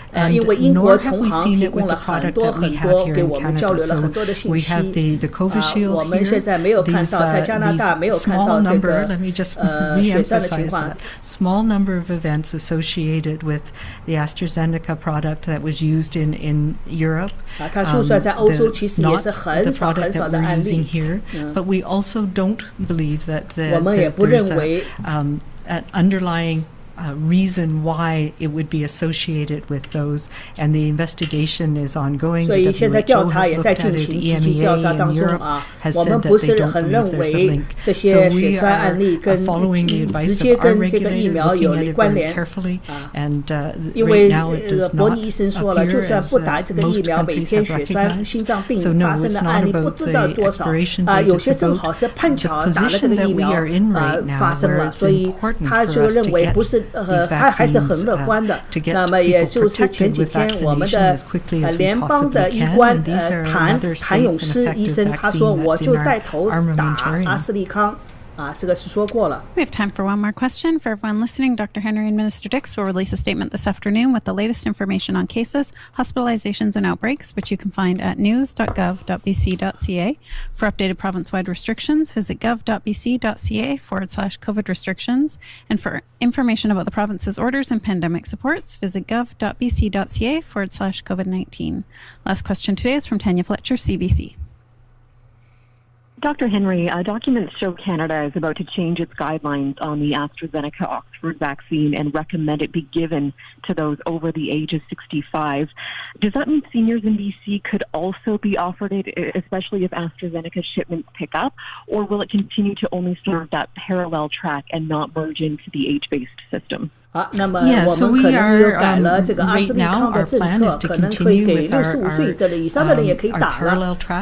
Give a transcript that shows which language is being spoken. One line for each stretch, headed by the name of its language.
Chinese: 因为英国同行提供了很多给我们交流了很多的信息。我们现在没有看到在加拿大没有看到这个血栓的情况。
English: Small number of events associated with the AstraZeneca product that was used in Europe.
Chinese: 它就算在欧洲其实也是很少的案例。
English: But we also don't believe that there's an underlying reason why it would be associated with those, and the investigation is ongoing.
Chinese: 所以现在调查也在进行，积极调查当中啊。我们不是很认为这些血栓案例直接跟这个疫苗有关联啊。因为伯尼医生说了，就算不打这个疫苗，每天血栓、心脏病发生的案例不知道多少啊。有些正好是碰巧打了这个疫苗发生了，所以他就认为不是。他还是很乐观的。那么也就是前几天我们的联邦的医官谭永诗医生他说我就带头打阿斯利康。这个是说过了。
English: We have time for one more question. For everyone listening, Dr. Henry and Minister Dix will release a statement this afternoon with the latest information on cases, hospitalizations, and outbreaks, which you can find at news.gov.bc.ca. For updated province-wide restrictions, visit gov.bc.ca/COVID restrictions. And for information about the province's orders and pandemic supports, visit gov.bc.ca/COVID-19. Last question today is from Tanya Fletcher, CBC. Dr. Henry, documents show Canada is about to change its guidelines on the AstraZeneca Oxford vaccine and recommend it be given to those over the age of 65. Does that mean seniors in BC could also be offered it, especially if AstraZeneca shipments pick up, or will it continue to only serve that parallel track and not merge into the age-based system?
Chinese: 好，那么我们可能又改了这个阿斯利康的政策，可能可以给65岁的人以上的人也可以打了。